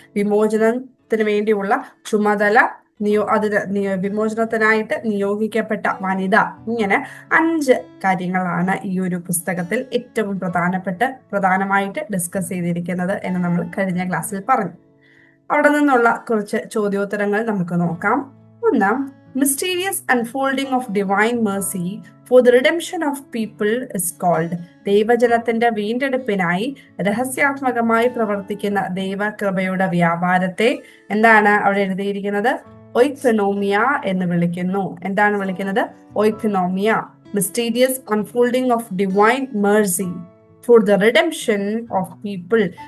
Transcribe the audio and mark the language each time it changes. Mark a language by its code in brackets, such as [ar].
[ml] വിമോചനത്തിന് വേണ്ടിയുള്ള ചുമതല, വിമോചനത്തിനായിട്ട് നിയോഗിക്കപ്പെട്ട വനിത. ഇങ്ങനെ 5 കാര്യങ്ങളാണ് ഈ ഒരു പുസ്തകത്തിൽ ഏറ്റവും പ്രധാനമായിട്ട് ഡിസ്കസ് ചെയ്തിരിക്കുന്നത് എന്ന് നമ്മൾ കഴിഞ്ഞ ക്ലാസ്സിൽ പറഞ്ഞു. അവിടെ നിന്നുള്ള കുറച്ച് ചോദ്യോത്തരങ്ങൾ നമുക്ക് നോക്കാം. 1. [en] Mysterious unfolding of divine mercy for the redemption of people is called. [ml] ദൈവജനത്തിന്റെ വീണ്ടെടുപ്പിനായി രഹസ്യാത്മകമായി പ്രവർത്തിക്കുന്ന ദൈവകൃപയുടെ വ്യാപാരത്തെ എന്താണ് അവിടെ എഴുതിയിരിക്കുന്നത്? ഒയ്ക്കനോമിയ എന്ന് വിളിക്കുന്നു. എന്താണ് വിളിക്കുന്നത്? ഒയ്ക്കനോമിയ. [en] Mysterious unfolding of divine mercy for the redemption of people.